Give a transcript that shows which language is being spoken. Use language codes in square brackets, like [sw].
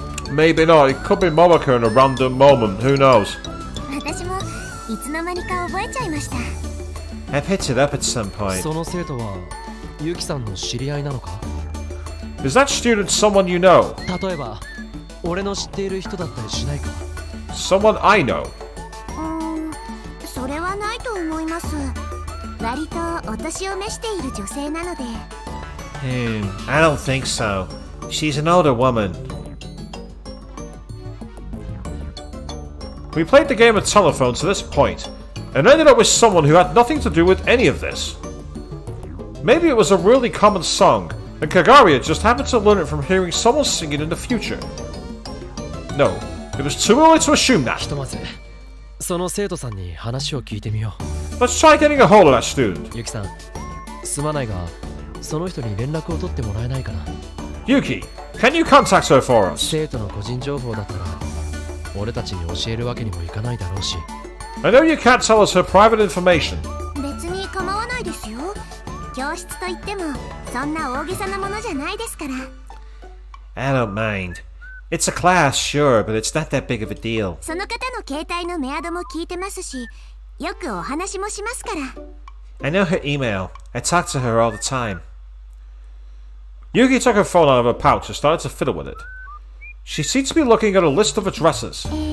[en] Maybe not. It could be Morika in a random moment. Who knows? [ja] 私もいつの間にか覚えちゃいました [en] I picked it up at some point. [ja] その生徒はユキさんの知り合いなのか？ [en] Is that student someone you know? [ja] 例えば俺の知っている人だったりしないか？ [en] Someone I know? [ja] それはないと思います割とお年を召している女性なので [en] I don't think so. She's an older woman. We played the game of telephone to this point, and ended up with someone who had nothing to do with any of this. Maybe it was a really common song, and Kagaria just happened to learn it from hearing someone sing it in the future. No, it was too early to assume that. [ja] ひとまずその生徒さんに話を聞いてみよ [en] Let's try getting a hold of that student. [ja] う。ユキさんすまないがその人に連絡を取ってもらえないかな？ [en] Yuki, can you contact her for us? [ja] 生徒の個人情報だったら俺たちに教えるわけにもいかないだろうし [en] I know you can't tell us her private information. [ja] 別に構わないですよ教室といってもそんな大げさなものじゃないですから。 [en] I don't mind. It's a class, sure, but it's not that big of a deal. [ja] その方の携帯のメアドも聞いてますし、よくお話もしますから。 [en] I know her email. I talk to her all the time. Yuki took her phone out of her pouch and started to fiddle with it. She seemed to be looking at a list of addresses.